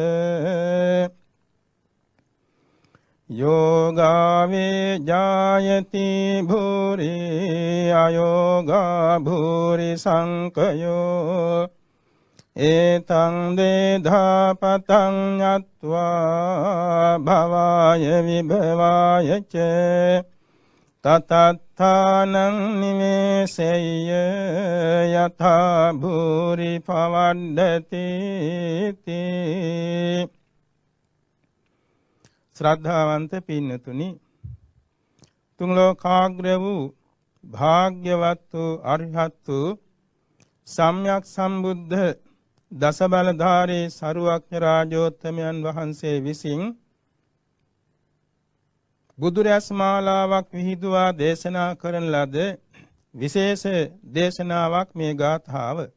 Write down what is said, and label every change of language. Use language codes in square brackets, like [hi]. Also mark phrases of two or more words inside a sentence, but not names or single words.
[pi] යෝගාවේ ජායති භූරි අයෝගා භූරි සංකයෝ ඒතං දේධාපතං ඤත්වා භවාය විභවාය ච තතත්ථානං නිමේසෙය්‍ය යථා භූරි පවණ්ඩති තී. [si] ශ්‍රද්ධාවන්ත පින්නතුනි, තුන් ලෝකාග්‍ර වූ භාග්‍යවත් වූ අරිහත් වූ සම්්‍යක් සම්බුද්ධ දස බලධාරී සරුවක්ඥ රාජෝත්තමයන් වහන්සේ විසින් බුදුරැස් මාලාවක් විහිදුවා දේශනා කරන ලද විශේෂ දේශනාවක් මේ ගාථාව.